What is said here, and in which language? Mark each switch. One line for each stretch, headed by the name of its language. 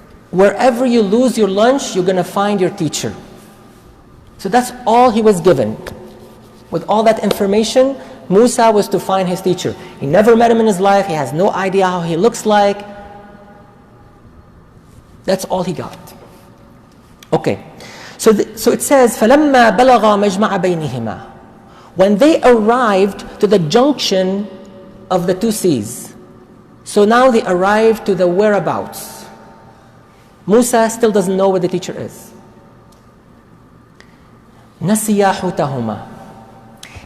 English: Wherever you lose your lunch, you're going to find your teacher. So that's all he was given. With all that information, Musa was to find his teacher. He never met him in his life. He has no idea how he looks like. That's all he got. Okay. So it says,
Arabic: فَلَمَّا بَلَغَا مَجْمَعَ بَيْنِهِمَا.
English: When they arrived to the junction of the two seas. So now they arrived to the whereabouts. Musa still doesn't know where the teacher is.
Arabic: نَسِيَا حُوتَهُمَا.